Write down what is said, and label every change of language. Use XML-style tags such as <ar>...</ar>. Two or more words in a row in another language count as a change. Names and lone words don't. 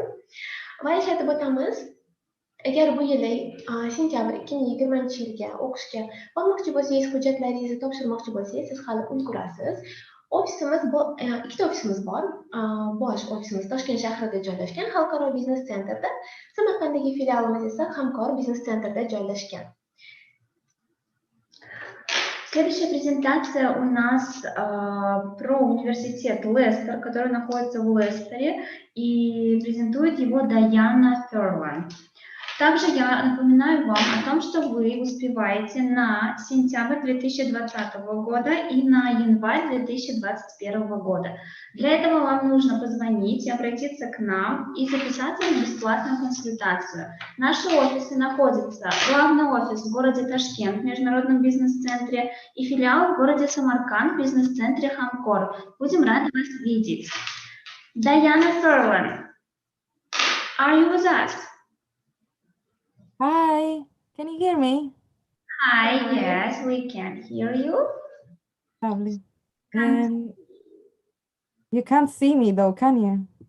<uz>Va eslatib o'tamiz, agar bu yili sentyabr 2020-yilga o'qishga bormoqchi bo'lsangiz, hujjatlaringizni topshirmoqchi bo'lsangiz, siz hali ulgurasiz. Ofisimiz ikkita ofisimiz bor. Bosh ofisimiz Toshkent shahrida joylashgan, Xalqaro biznes centrda. Samarqanddagi filialimiz esa Hamkor biznes centrda joylashgan.</uz> <ru>Следующая презентация у нас про университет Лестер, который находится в Лестере, и презентует его Дайана Thurman. Также я напоминаю вам о том, что вы успеваете на сентябрь 2020 года и на январь 2021 года. Для этого вам нужно позвонить и обратиться к нам и записаться на бесплатную консультацию. Наши офисы находятся, главный офис в городе Ташкент в Международном бизнес-центре и филиал в городе Самарканд в бизнес-центре Хамкор. Будем рады вас видеть.</ru> <en>Diana Thurman, are you with us? Hi, can you hear me? Hi, yes, we can hear you. Lovely. You can't see me though, can you?</en>